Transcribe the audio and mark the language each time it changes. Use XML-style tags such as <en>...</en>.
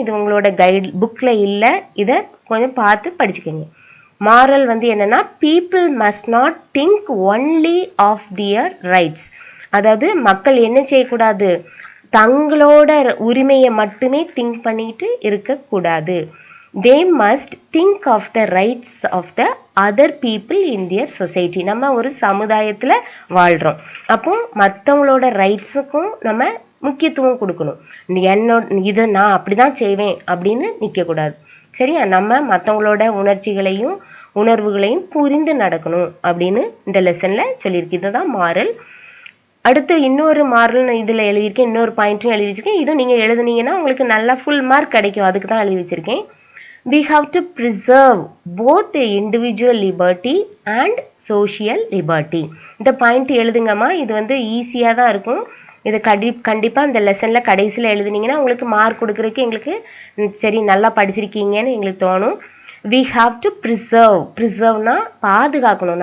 <ta>இது உங்களோட கைட் புக்கில் இல்லை, இதை கொஞ்சம் பார்த்து படிச்சுக்கோங்க.</ta> <en>moral</en> <ta>வந்து என்னென்னா,</ta> <en>People must not think only of their rights.</en> <ta>அதாவது மக்கள் என்ன செய்யக்கூடாது, தங்களோட உரிமையை மட்டுமே திங்க் பண்ணிட்டு இருக்கக்கூடாது.</ta> <en>they must think of the rights of the other people in their society.</en> <ta>நம்ம ஒரு சமுதாயத்தில் வாழ்கிறோம். அப்போ மற்றவங்களோட ரைட்ஸுக்கும் நம்ம முக்கியத்துவம் கொடுக்கணும். இதை நான் அப்படி தான் செய்வேன் அப்படின்னு நிற்கக்கூடாது. சரியா, நம்ம மற்றவங்களோட உணர்ச்சிகளையும் உணர்வுகளையும் புரிந்து நடக்கணும் அப்படின்னு இந்த லெசனில் சொல்லியிருக்கு. இதுதான் மாரல். அடுத்து இன்னொரு மாரல் இதில் எழுதியிருக்கேன், இன்னொரு பாயிண்ட்டும் எழுதி வச்சுருக்கேன். இதுவும் நீங்கள் எழுதுனீங்கன்னா உங்களுக்கு நல்லா ஃபுல் மார்க் கிடைக்கும். அதுக்கு தான் எழுதி வச்சுருக்கேன்.</ta> <en>We have to preserve both the individual liberty and social liberty.</en> <ta>இந்த பாயிண்ட் எழுதுங்கம்மா. இது வந்து ஈஸியாக தான் இருக்கும். இதை கண்டிப்பாக இந்த லெசனில் கடைசியில் எழுதுனீங்கன்னா உங்களுக்கு மார்க் கொடுக்குறதுக்கு எங்களுக்கு சரி நல்லா படிச்சிருக்கீங்கன்னு எங்களுக்கு தோணும்.</ta> <en>We have to preserve</en> <ta>னா பாதுகாக்கணும்.</ta>